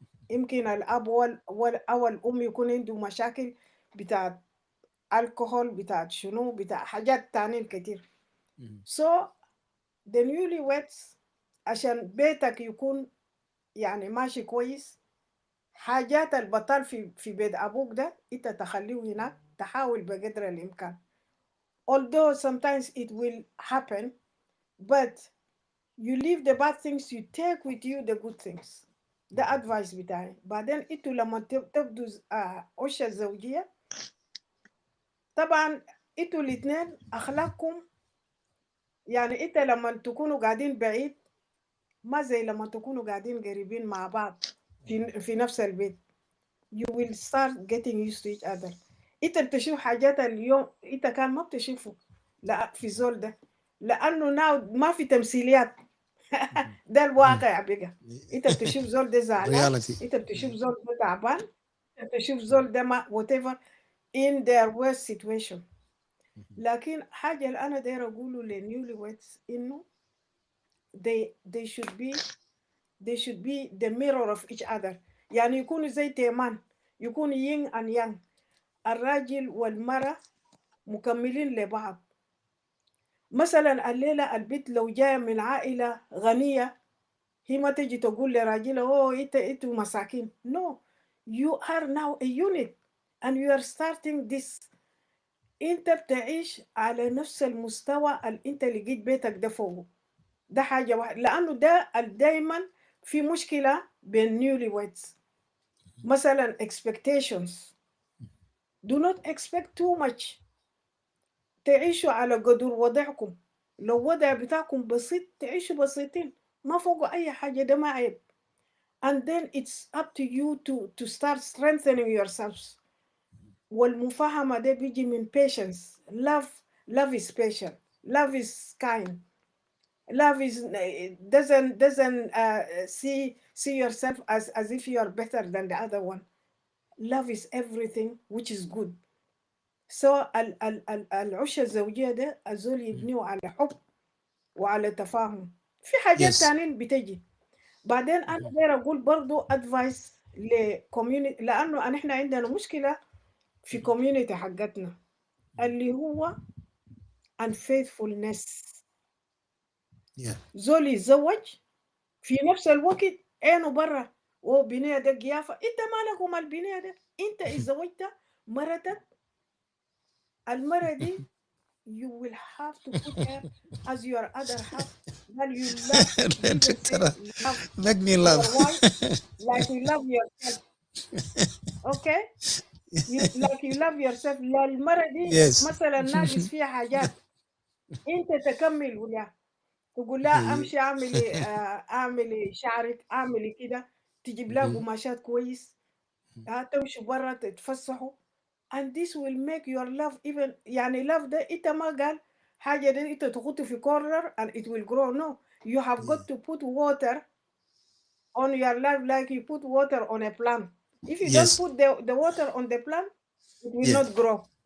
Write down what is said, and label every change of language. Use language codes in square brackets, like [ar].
[ar] يمكن الأب أو الأم يكون عنده مشاكل بتاعت الكحول بتاعت شنو بتاع حاجات تانيين كتير. So the newlyweds عشان بيتك يكون يعني ماشي كويس، حاجات البطال في بيت أبوك ده أنت تخليه هناك، تحاول بقدر الإمكان. [en] Although sometimes it will happen, but you leave the bad things, you take with you the good things. [ar] ده advice بتاعي. بعدين انتوا لما تبدوا عشة الزوجية، طبعا انتوا الاثنين أخلاقكم يعني انت لما تكونوا قاعدين بعيد ما زي لما تكونوا قاعدين قريبين مع بعض في نفس البيت. [en] You will start getting used to each other. [ar] انت بتشوف حاجات اليوم انت كان ما بتشوفه لا في زول ده، لأنه ناو ما في تمثيليات. ده الواقع بقى. انت بتشوف زول ده زعلان، انت بتشوف زول ده تعبان، انت بتشوف زول ده ما [en] whatever in their worst situation. [ar] لكن حاجة اللي أنا داير أقوله للنيوليويدز إنه [en] they should be the mirror of each other. [ar] يعني يكونوا زي تيمان، يكونوا [en] yin and yang. [ar] الراجل والمرأة مكملين لبعض. مثلا الليلة البنت لو جاية من عائلة غنية، هي ما تجي تقول لراجلها أوه إنتوا مساكين. [en] No, you are now a unit and you are starting this. [ar] أنت بتعيش على نفس المستوى اللي أنت لقيت بيتك ده فوقه. ده حاجة واحدة، لأنه ده دايما في مشكلة بين newlyweds. مثلا expectations. [en] Do not expect too much. [ar] تعيشوا على قدر وضعكم. لو وضع بتاعكم بسيط تعيشوا بسيطين، ما فوق أي حاجة، ده ما عيب. [en] And then it's up to you to start strengthening yourselves. [ar] والمفاهمة ده بيجي من patience. [en] Love is patient. Love is kind. Love is doesn't see yourself as if you are better than the other one. Love is everything which is good. [ar] So العشة الزوجية ده الزول يبنيه على حب وعلى تفاهم. في حاجات تانيين بتجي. بعدين أنا غير أقول برضو advice لcommunity، لأنه نحن عندنا مشكلة في community حقتنا اللي هو unfaithfulness. زول يتزوج في نفس الوقت عينه برا وبنية ده قيافة. انت مالك ومال البنية ده؟ انت اتزوجت مرتك، المرة دي [en] you will have to put her as your other half. That you love make me laugh your wife like you love yourself. Okay? like you love yourself. [ar] المرة دي مثلا ناقص فيها حاجات انت تكمل ولا تقول لا امشي اعملي شعرك، اعملي كده، تجيب لها قماشات كويس، تمشي برا تتفسحوا. [en] and this will make your love even [ar] يعني [en] love [ar] ده انت ما قال حاجة دي انت تحطه في [en] corner and it will grow. No, you have got to put water on your love like you put water on a plant. If you don't put the water on the plant, it will not grow.